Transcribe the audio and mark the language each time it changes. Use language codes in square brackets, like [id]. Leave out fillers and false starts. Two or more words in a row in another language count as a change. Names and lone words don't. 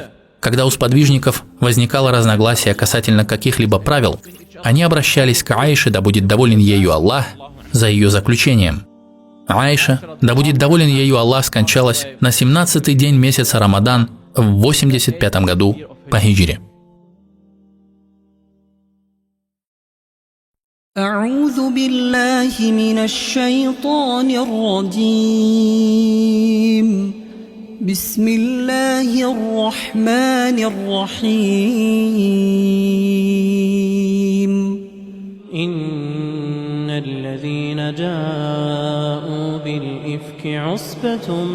[ru] Когда у сподвижников возникало разногласие касательно каких-либо правил, они обращались к Аише, да будет доволен ею Аллах, за ее заключением. Аиша, да будет доволен ею Аллах, скончалась на 17-й день месяца Рамадан в 85 году по хиджре. [ar] أعوذ بالله من الشيطان الرجيم بسم الله الرحمن الرحيم إن الذين جاءوا بالإفك عصبة